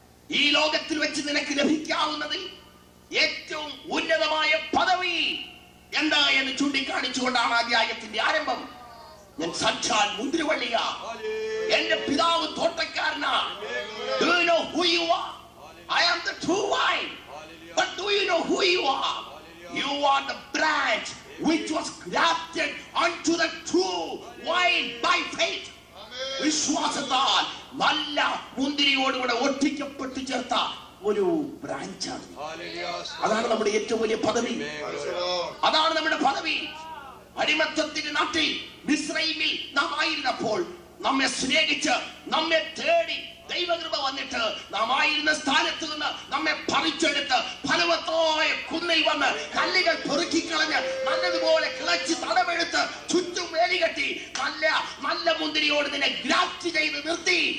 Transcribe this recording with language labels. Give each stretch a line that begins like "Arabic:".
Malayalam: ഈ ലോകത്തിൽ വെച്ച് നിനക്ക് ലഭിക്കാവുന്നതിൽ ഏറ്റവും ഉന്നതമായ പദവി എന്താ എന്ന് ചൂണ്ടിക്കാണിച്ചുകൊണ്ടാണ് അധ്യായത്തിന്റെ ആരംഭം. ഞാൻ സാക്ഷാൽ മുന്തിരിവള്ളിയാ, എന്റെ പിതാവ് തോട്ടക്കാരനാ.
English: Do you know who you are? I am the true vine. But do you know who you are? You are the branch which was grafted unto the true vine by faith.
Malayalam: വിശ്വാസത്താൽ നല്ല മുന്തിരിയോടുകൂടെ ഒട്ടിക്കപ്പെട്ടു ചേർത്ത ഒരു ബ്രാഞ്ചാണ്. അതാണ് നമ്മുടെ ഏറ്റവും വലിയ പദവി. അതാണ് നമ്മുടെ പദവി. അടിമത്തത്തിന്റെ നാട്ടിൽ മിസ്രൈമിൽ നാം ആയിരുന്നപ്പോൾ നമ്മെ സ്നേഹിച്ച് നമ്മെ തേടി ദൈവകൃപ വന്നിട്ട് നാം ആയിരുന്ന സ്ഥാനത്ത് നിന്ന് നമ്മെ പറിച്ചെടുത്ത് ഫലവത്തായ കുന്നിൽ വന്ന് കല്ലുകൾ പെറുക്കിക്കളഞ്ഞ് നല്ലതുപോലെ കിളച്ച് തടമെടുത്ത് ചുറ്റും വേലികെട്ടി നല്ല നല്ല മുന്തിരിയോട് നിന്നെ ഗ്രാഫ്റ്റ് ചെയ്ത് നിർത്തി.